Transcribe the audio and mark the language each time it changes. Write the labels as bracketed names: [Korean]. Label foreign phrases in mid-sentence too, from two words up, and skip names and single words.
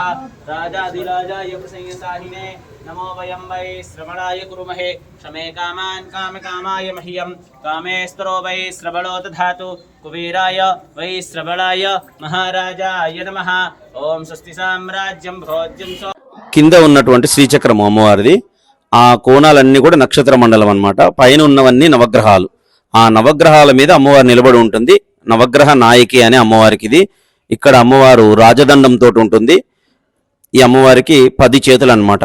[Sanskrit] राजाधिराजाय प्रसंयताहिने नमो वयं वै श्रवणाय कुरुमहे. शमे कामान् कामकामाय मह्यं कामेस्तरो वै श्रवणो दधातु. कुबेराय वै श्रवणाय महाराजाय नमः. ओम स्वस्ति साम्राज्यं भोज्यं. [Telugu] కింద ఉన్నటువంటి శ్రీచక్రము అమ్మవారిది. ఆ కోణాలన్నీ కూడా నక్షత్ర మండలం అన్నమాట. పైన ఉన్నవన్నీ నవగ్రహాలు. ఆ నవగ్రహాల మీద అమ్మవారు నిలబడి ఉంటుంది. నవగ్రహ నాయకి అనే అమ్మవారికి ఇది. ఇక్కడ అమ్మవారు రాజదండంతో ఉంటుంది. ఈ అమ్మవారికి 10 చేతులు అన్నమాట.